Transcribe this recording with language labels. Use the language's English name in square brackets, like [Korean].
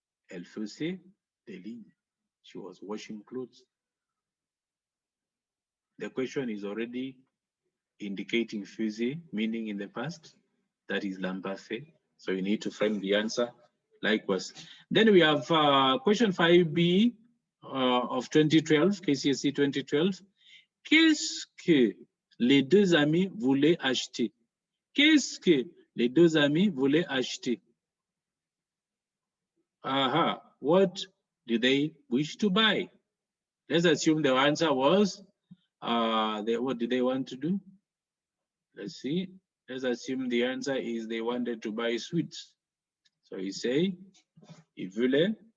[French] Elle faisait des lignes. [English] She was washing clothes. The question is already indicating faisait, meaning in the past. That is l'imparfait. So you need to frame the answer likewise. Then we have question 5B of 2012, KCSE 2012. [French] Qu'est-ce que les deux amis voulaient acheter? Qu'est-ce que les deux amis voulaient acheter? [English] What do they wish to buy? Let's assume the answer was, what did they want to do? Let's see. Let's assume the answer is they wanted to buy sweets. So you say, [French] ils voulaient.